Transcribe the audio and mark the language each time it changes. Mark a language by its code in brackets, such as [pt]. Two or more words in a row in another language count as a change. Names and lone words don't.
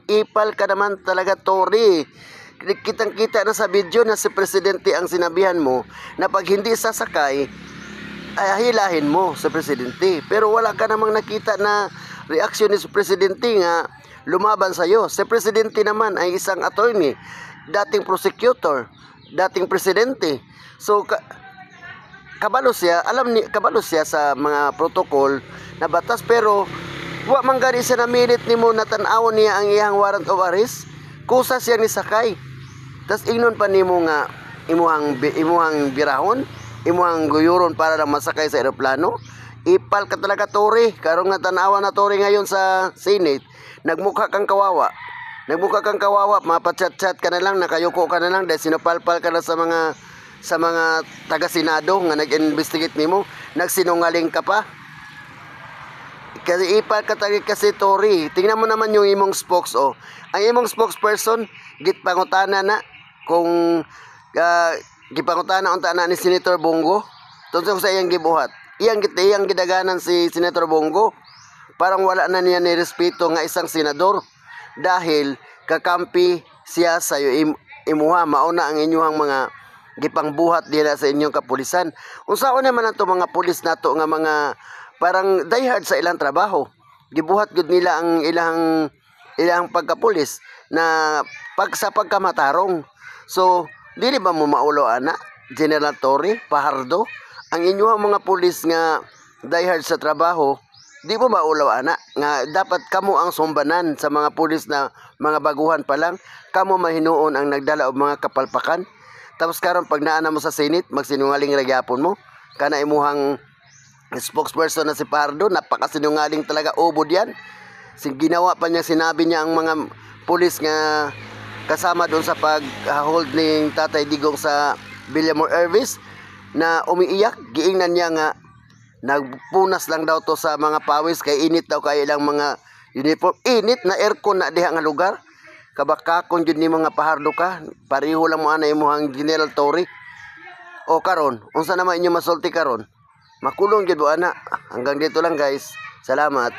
[tl] Ipal ka naman talaga, Torre. Kitang-kita na sa video na si Presidente ang sinabihan mo na pag hindi sasakay, ay hilahin mo sa Presidente. Pero wala ka namang nakita na reaksyon ni Presidente nga lumaban sa iyo. Si Presidente naman ay isang attorney, dating prosecutor, dating Presidente. [ceb] So kabalo siya, kabalo siya sa mga protocol na batas, pero wa man gani siya namilit nimo na tan-awon niya ang iyang [en] warrant of arrest. [ceb] Kusa siya ni sakay. Tas ingnon pa nimo nga imuhang birahon, imuhang guyuron para lang masakay sa eroplano. [tl] Ipal ka talaga, Torre. [ceb] Karong nga tanawa [tl] na Torre ngayon sa Senate, nagmukha kang kawawa. Nagmukha kang kawawa, mapachat-chat ka na lang, nakayuko ka na lang dahil sinupalpal ka na sa mga taga-Senado [ceb] nga nag-investigate nimo. [tl] Nagsinungaling ka pa. Kasi ipal ka talaga kasi, Torre. Tingnan mo naman yung imong spokes oh. [ceb] Ang imong spokesperson gitpangutana na kung gipangutana unta na ni Senator Bongo tungkol sa iyang gibuhat. Iyang gidaganan si Senator Bongo. Parang wala na niya ni respeto nga [tl] isang senador dahil kakampi siya [ceb] sa imuha, mauna ang inyong mga gipangbuhat diha sa inyong kapulisan. Unsaon naman ato mga pulis nato nga mga parang diehard sa ilang trabaho. Gibuhat gud nila ang ilang pagkapulis na sa pagkamatarong. So, dili ba mo maulo ana, General Torre, Fajardo, ang inyong mga pulis nga diehard sa trabaho, di mo maulo ana nga dapat kamo ang sumbanan sa mga pulis na mga baguhan pa lang, kamo mahinuon ang nagdala og mga kapalpakan. Tapos karon pag naana mo sa Senate, magsinungaling ra gyapon mo. Kana imuhang spokesperson na si Fajardo, [tl] napakasinungaling talaga, ubod yan. Ginawa pa niya, sinabi niya ang mga pulis nga kasama doon sa pag-hold ni Tatay Digong sa Villamor Ervis na umiiyak. [ceb] Giingnan niya nga nagpunas lang daw to sa mga pawis kay init daw kay ilang mga uniform. Init na aircon na diha nga lugar. Kabakakon jud ni mga Fajardo ka. Pareho lang mo ana imong General Torre. O karon, unsa naman inyo masulti karon? Makulong jud ana. [tl] Hanggang dito lang guys.